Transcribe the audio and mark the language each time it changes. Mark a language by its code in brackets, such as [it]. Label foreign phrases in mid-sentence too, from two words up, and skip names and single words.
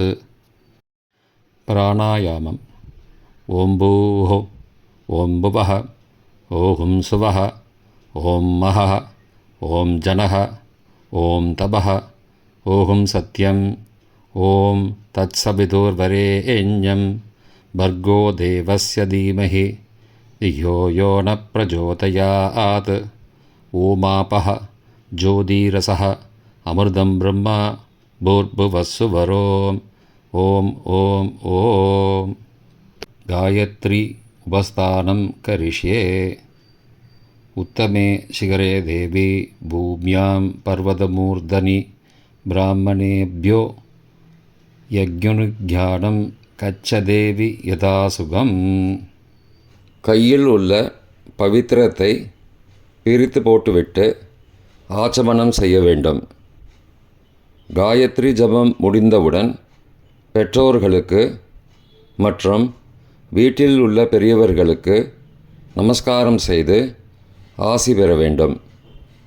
[sa] பிராணாயாமம். ओम् भूः ओम् भुवः ओम् सुवः ओम् महः ओम् जनः ओम् तपः ओम् सत्यम् ओम् तत्सवितुर्वरेण्यम् भर्गो देवस्य धीमहि धियो यो न प्रचोदयात्. ओमापः ज्योतिरसः अमृतं ब्रह्म भूर्भुवस्सुवरोम्. ओम ओम ओम. गायत्री उपस्थानं करिष्ये. उत्तमे शिखरे देवी भूम्यां पर्वतमूर्धनि ब्राह्मणेभ्यो यज्ञनुज्ञानं गच्छ देवि यथासुखम्. [ta] கையில் உள்ள பவித்திரத்தை பிரித்து போட்டுவிட்டு ஆச்சமனம் செய்ய வேண்டும். காயத்ரி ஜபம் முடிந்தவுடன் பெற்றோர்களுக்கு மற்றும் வீட்டில் உள்ள பெரியவர்களுக்கு நமஸ்காரம் செய்து ஆசி பெற வேண்டும்.